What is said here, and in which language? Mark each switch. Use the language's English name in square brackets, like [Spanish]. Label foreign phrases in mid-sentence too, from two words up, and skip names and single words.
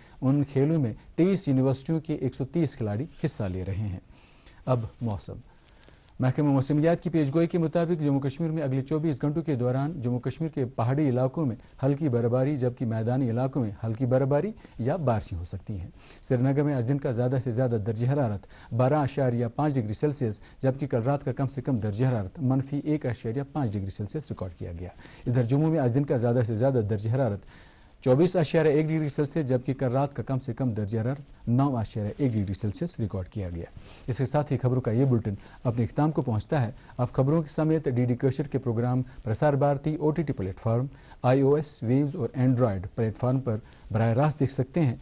[Urdu] ان کھیلوں میں 23 یونیورسٹیوں کے 130 کھلاڑی حصہ لے رہے ہیں۔ اب موسم۔ محکمہ موسمیات کی پیشگوئی کے مطابق جموں کشمیر میں اگلے 24 گھنٹوں کے دوران جموں کشمیر کے پہاڑی علاقوں میں ہلکی برفباری جبکہ میدانی علاقوں میں ہلکی برفباری یا بارشیں ہو سکتی ہیں۔ سری نگر میں آج دن کا زیادہ سے زیادہ درجہ حرارت 12.5 ڈگری سیلسیس جبکہ کل رات کا کم سے کم درجہ حرارت -1.5 ڈگری سیلسیس ریکارڈ کیا گیا۔ ادھر جموں میں آج دن کا زیادہ سے زیادہ درجہ حرارت 24.1 ڈگری سیلسیس، جبکہ کل رات کا کم سے کم درجہ حرارت 9.1 ڈگری سیلسیس ریکارڈ کیا گیا. اس کے ساتھ ہی خبروں کا یہ بلیٹن اپنے اختتام کو پہنچتا ہے. اب خبروں کے سمیت ڈی ڈی کلچر کے پروگرام پرسار بھارتی OTT پلیٹ فارم، iOS، ویوز اور اینڈرائڈ پلیٹ فارم پر براہ راست دیکھ سکتے ہیں.